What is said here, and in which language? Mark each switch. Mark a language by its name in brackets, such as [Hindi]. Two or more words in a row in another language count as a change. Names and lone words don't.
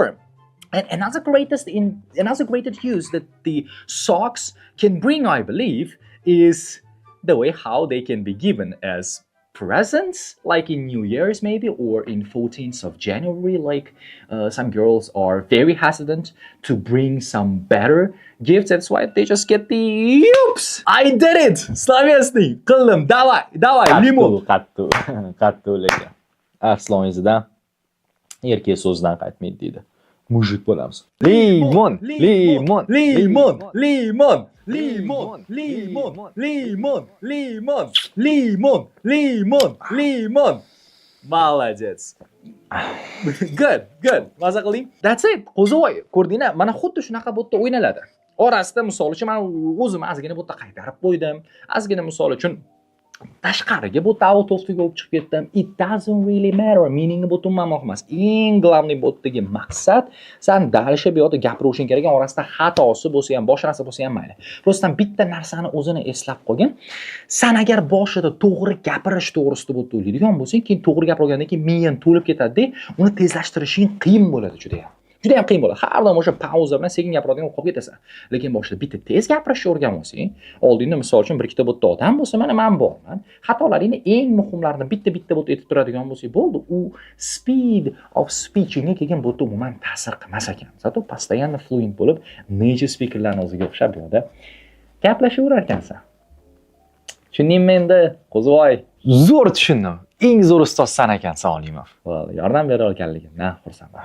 [English] And another greatest use that the socks can bring, I believe, is the way how they can be given as presents, like in New Year's maybe, or in 14th of January, like some girls are very hesitant to bring some better gifts. That's why they just get the oops, I did it, [Uzbek] Slovensniy, qildim, davay, limon. Qattu lekin. Arsloningizdan erkak so'zdan qaytmaydi deydi. Mujik bo'lamiz. Limon. [Russian] Молодец. [Uzbek] Good. Maza qilding. [English] That's it. [Uzbek] Qo'zivoy, ko'rdingmi? Mana xuddi shunaqa bu yerda o'ynaladi. Orasida misol uchun men o'zim ozgina bu yerda qaytarib qo'ydim. Ozgina misol uchun tashqariga bu [English] out of [Uzbek] olib chiqib ketdim. [English] It doesn't really matter. [Uzbek] Meaning bu umuman emas. Eng главный bu yerdagi maqsad sen dalsha bu yerda gapirishing kerak. Orasida xatosi bo'lsa ham, boshqa narsa bo'lsa ham mayli. Prosta bitta narsani o'zini eslab qolgin. Sen agar boshida to'g'ri gapirish to'g'risida bu yerda o'ylaydigan bo'lsang, keyin to'g'ri gapirgandan keyin miyang to'lib ketadi-da, uni tezlashtirishing qiyin bo'ladi juda ham. Juda ham qiyin bo'ladi. Har doim o'sha pauza bilan sekin gapiradigan qolib ketasan. Lekin boshida bitta tez gapirishni o'rganib olsang, oldingda misol uchun bir ikkita bu yerda odam bo'lsa, mana men borman. Xatolaringni eng muhimlarini bitta bu yerda aytib turadigan bo'lsang, bo'ldi. U [English] speed of speechingga [Uzbek] kelgan bu yerda umuman ta'sir qilmas ekan. [Russian] Зато постоянно [Uzbek] fluent bo'lib, [English] native speakerlarning [Uzbek] o'ziga o'xshab bu yerda gaplashaverar ekansan. Tushundingmi endi, Qo'zivoy? Zo'r tushundim. Eng zo'r ustoz sen ekansan, Olimov. Yordam bera olganligimdan xursandman.